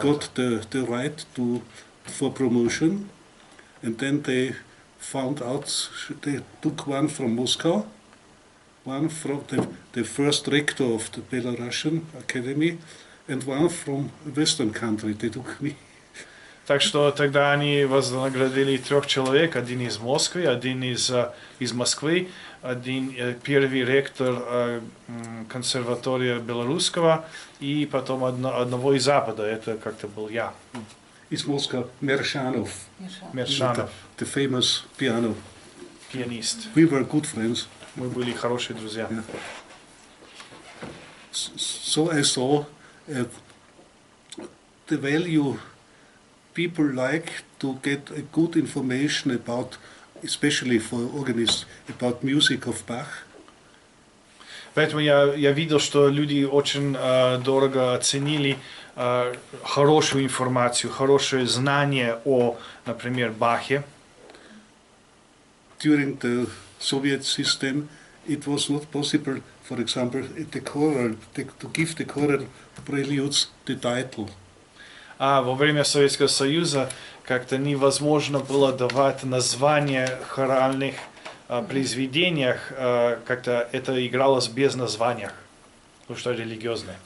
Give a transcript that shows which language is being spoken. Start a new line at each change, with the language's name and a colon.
English: Got the right for promotion, and then they found out they took one from Moscow, one from the first rector of the Belarusian Academy, and one from a Western country. They took me.
Russian: Так что тогда они вознаградили 3 человек, один из Москвы, один из Москвы, один первый ректор консерватория белорусского и потом одного из Запада, это как-то был я. Из Москвы Мершанов.
English: The famous piano.
Russian: Пианист.
English: We were good friends.
Russian: Мы были хорошие друзья.
English: Yeah. So I saw the value people like to get a good information about, especially for organists, about music of Bach.
Russian: Поэтому я видел, что люди очень дорого оценили хорошую информацию, хорошее знание о, например, Бахе.
English: During the Soviet system, it was not possible, for example, to give the choral preludes the title.
Russian: Во время Советского Союза как-то невозможно было давать названия хоральных произведениях, как-то это игралось без названий, потому что религиозное.